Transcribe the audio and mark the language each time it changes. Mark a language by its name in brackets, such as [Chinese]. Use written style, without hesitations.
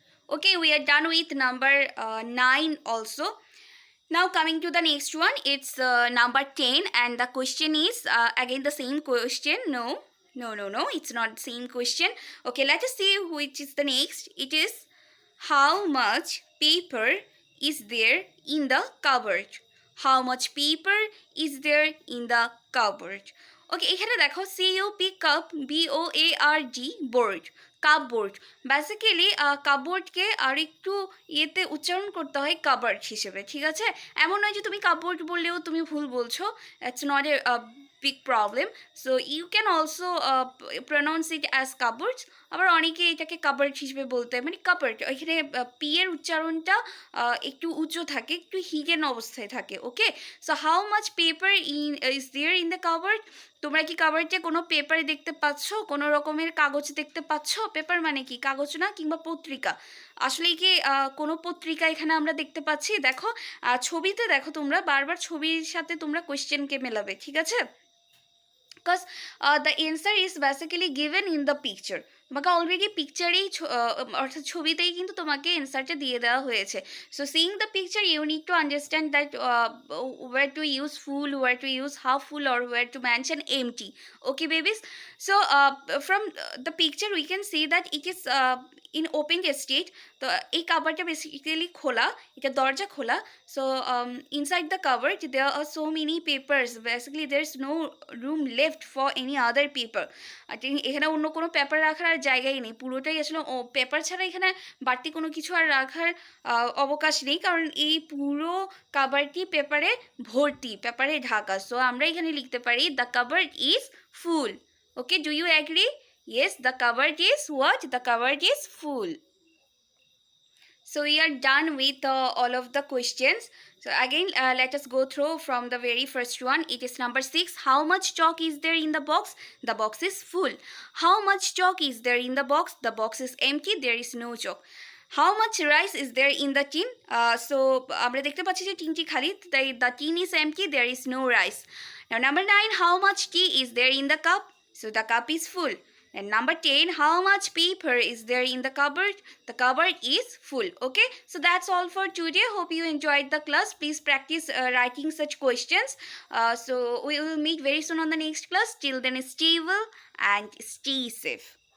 [English] Okay, we are done with number 9 also. Now coming to the next one, it's number 10, and the question is again the same question. No, it's not the same question. Okay, let us see which is the next. It is, how much paper is there in the cupboard? How much paper is there in the cupboard? [Bangla] ওকে, এখানে দেখো CUP cup BOARD board, cupboard. Basically কাপবোর্ডকে আর একটু ইয়েতে উচ্চারণ করতে হয় covered হিসেবে, ঠিক আছে? এমন নয় যে তুমি কাপবোর্ড বললেও তুমি ভুল বলছো, [English] It's not a big problem. So you can also pronounce it as cupboard. [Bangla] আবার অনেকে এটাকে কাবার্ড হিসেবে বলতে হয়, মানে কাবার্ড, এখানে পি এর উচ্চারণটা একটু উঁচু থাকে, একটু হিডেন অবস্থায় থাকে। [English] Okay, so how much paper is there in the cupboard? [Bangla] তোমরা কি কাবার্ডে কোনো পেপার দেখতে পাচ্ছ, কোনো রকমের কাগজ দেখতে পাচ্ছ? পেপার মানে কি, কাগজ না, কিংবা পত্রিকা? আসলে কি কোনো পত্রিকা এখানে আমরা দেখতে পাচ্ছি? দেখো ছবিতে দেখো, তোমরা বারবার ছবির সাথে তোমরা কোয়েশ্চেনকে মেলাবে, ঠিক আছে? [English] because the answer is basically given in the picture. [Bangla] তোমাকে অলরেডি পিকচারেই অর্থাৎ ছবিতেই কিন্তু তোমাকে অ্যান্সারটা দিয়ে দেওয়া হয়েছে। [English] So seeing the picture you need to understand that where to use full, where to use half full, or where to mention empty. Okay babies, so from the picture we can see that it is in opened state. [Bangla] তো এই কাভারটা basically খোলা, এটা দরজা খোলা। [English] So inside the cover there are so many papers, basically there is no room left for any other paper. [Bangla] এখানে অন্য কোনো paper রাখার আর জায়গাই নেই, পুরোটাই আসলে পেপার ছাড়া এখানে বাড়তি কোনো কিছু আর রাখার অবকাশ নেই, কারণ এই পুরো কাভারটি পেপারে ভর্তি, পেপারে ঢাকা। সো আমরা এখানে লিখতে পারি [English] The cover is full. Okay, do you agree? Yes, the cupboard is what? The cupboard is full. So we are done with all of the questions. So again, let us go through from the very first one. It is number 6. How much chalk is there in the box? The box is full. How much chalk is there in the box? The box is empty. There is no chalk. How much rice is there in the tin? [Bangla] So আমরা দেখতে পাচ্ছি যে টিনটি খালি, তাই [English] the tin is empty. There is no rice. Now number 9. How much tea is there in the cup? So the cup is full. And number 10, how much paper is there in the cupboard? The cupboard is full. Okay, so that's all for today. Hope you enjoyed the class. Please practice writing such questions. So we will meet very soon on the next class. Till then, stay well and stay safe.